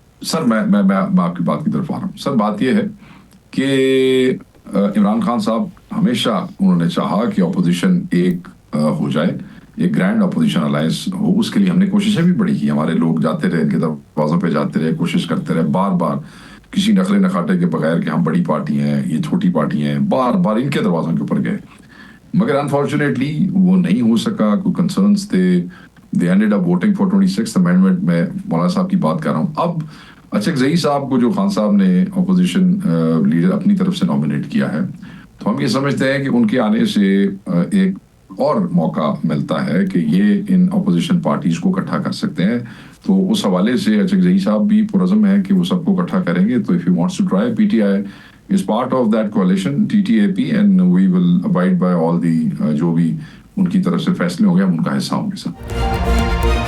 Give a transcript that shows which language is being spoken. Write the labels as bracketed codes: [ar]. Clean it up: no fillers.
[ur] سر میں آپ کی بات کی طرف آ رہا ہوں. سر بات یہ ہے کہ عمران خان صاحب ہمیشہ انہوں نے چاہا کہ اپوزیشن ایک ہو جائے, ایک گرینڈ اپوزیشن الائنس ہو. اس کے لیے ہم نے کوششیں بھی بڑی کی, ہمارے لوگ جاتے رہے, ان کے دروازوں پہ جاتے رہے, کوشش کرتے رہے بار بار کسی نخلے نخاٹے کے بغیر کہ ہم بڑی پارٹی ہیں, یہ چھوٹی پارٹی ہیں, بار بار ان کے دروازوں کے اوپر گئے. مگر انفارچونیٹلی وہ نہیں ہو سکا, کوئی کنسرنس تھے. [en] They ended up voting for 26th amendment. [ur] میں مولانا صاحب کی بات کر رہا ہوں. اب اچکزئی صاحب کو جو خان صاحب نے اپوزیشن لیڈر اپنی طرف سے نامنیٹ کیا ہے, تو ہم یہ سمجھتے ہیں کہ ان کے آنے سے ایک اور موقع ملتا ہے کہ یہ ان اپوزیشن پارٹیز کو اکٹھا کر سکتے ہیں. تو اس حوالے سے اچکزئی صاحب بھی پرعزم ہیں کہ وہ سب کو اکٹھا کریں گے. [en] تو if he wants to try, PTI is part of that coalition, TTAP, and we will abide by all the [ur] جو بھی ان کی طرف سے فیصلے ہوں گے ہم ان کا حصہ ہوں گے.